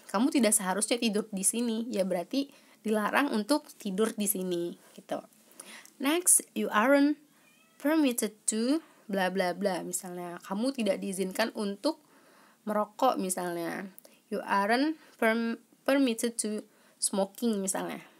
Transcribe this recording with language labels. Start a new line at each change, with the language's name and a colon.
Indonesian: Kamu tidak seharusnya tidur di sini. Ya berarti dilarang untuk tidur di sini gitu.
English: Next, you aren't permitted to bla bla bla.
Indonesian: Misalnya, kamu tidak diizinkan untuk merokok misalnya.
English: You aren't permitted to smoking
Indonesian: misalnya.